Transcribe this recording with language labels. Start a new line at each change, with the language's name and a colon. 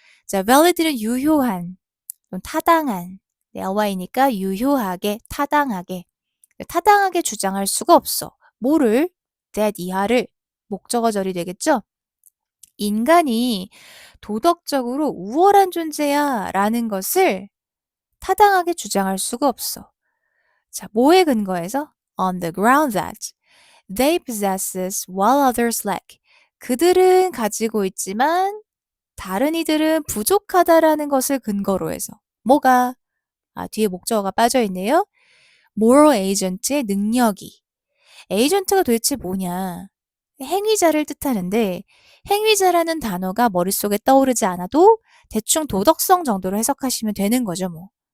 Korean: 자, valid는 유효한, 또는 타당한. 네, ly니까 유효하게, 타당하게. 타당하게 주장할 수가 없어. 뭐를? that 이하를. 목적어 절이 되겠죠? 인간이 도덕적으로 우월한 존재야 라는 것을 타당하게 주장할 수가 없어. 자, 뭐에 근거해서?
English: On the ground that they possesses while others lack.
Korean: 그들은 가지고 있지만 다른 이들은 부족하다라는 것을 근거로 해서. 뭐가? 뒤에 목적어가 빠져 있네요.
English: moral agent
Korean: 의 능력이. 에이전트가 도대체 뭐냐? 행위자를 뜻하는데 행위자라는 단어가 머릿속에 떠오르지 않아도 대충 도덕성 정도로 해석하시면 되는 거죠, 뭐.